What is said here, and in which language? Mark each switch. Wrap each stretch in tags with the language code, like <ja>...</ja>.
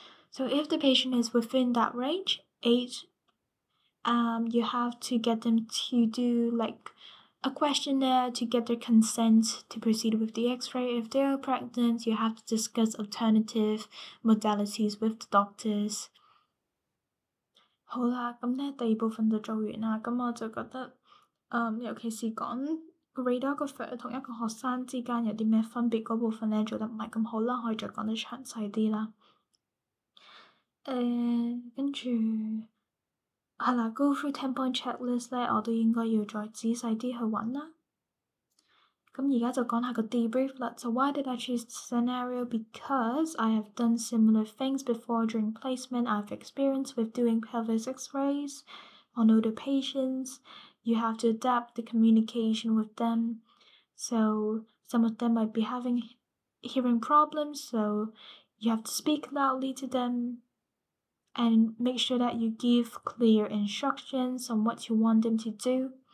<en>So if the patient is within that range, you have to get them to do like a questionnaire to get their consent to proceed with the X-ray. If they are pregnant, you have to discuss alternative modalities with the doctors.</en> <yue>好啦，咁咧第二部分就做完啦。咁我就覺得，尤其是講 Radiographer 同一個學生之間有啲咩分別嗰部分咧，做得唔係咁好啦，可以再講得詳細啲啦。跟住係啦，</yue> <en>Go through 10-point checklist</en> <yue>咧，我都應該要再仔細啲去揾啦。咁而家就講下個 debrief 啦。</yue> <en>So why did I choose this scenario? Because I have done similar things before during placement. I've experienced with doing pelvis X-rays on older patients. You have to adapt the communication with them. So some of them might be having hearing problems, so you have to speak loudly to them and make sure that you give clear instructions on what you want them to do.</en>